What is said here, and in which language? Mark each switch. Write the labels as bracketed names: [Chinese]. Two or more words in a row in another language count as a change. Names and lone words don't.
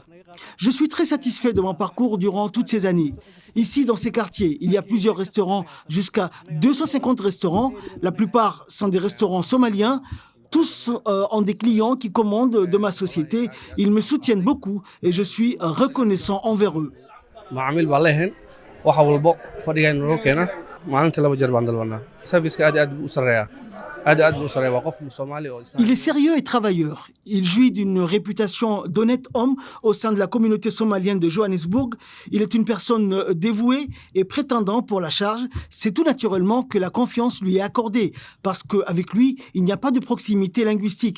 [French] Je suis très satisfait de mon parcours durant toutes ces années. Ici, dans ces quartiers, il y a plusieurs restaurants, jusqu'à 250 restaurants. La plupart sont des restaurants somaliens. Tous ont des clients qui commandent de ma société. Ils me soutiennent beaucoup et je suis reconnaissant envers eux. [Somali] macaamiil baan leeyahay waxa walbo fadhiga inoo keena maalintii 2 jeer baan dalbanaa service-ka aad u sareeya waa qof Soomaali oo [French] Il est sérieux et travailleur. Il jouit d'une réputation d'honnête homme au sein de la communauté somalienne de Johannesburg. Il est une personne dévouée et prétendant pour la charge. C'est tout naturellement que la confiance lui est accordée parce qu'avec lui, il n'y a pas de proximité linguistique.